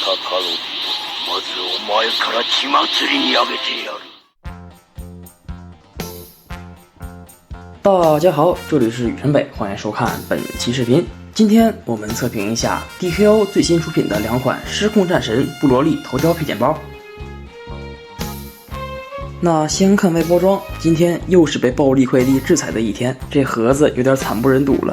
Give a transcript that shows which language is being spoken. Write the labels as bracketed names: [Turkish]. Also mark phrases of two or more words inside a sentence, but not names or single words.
[Japanese] カロリーをまずお前から血祭りにあげてやる。 [Chinese] 大家好，这里是雨辰北，欢迎收看本期视频。今天我们测评一下 DKO 最新出品的两款失控战神布罗利头雕配件包。那先看外包装，今天又是被暴力快递制裁的一天，这盒子有点惨不忍睹了。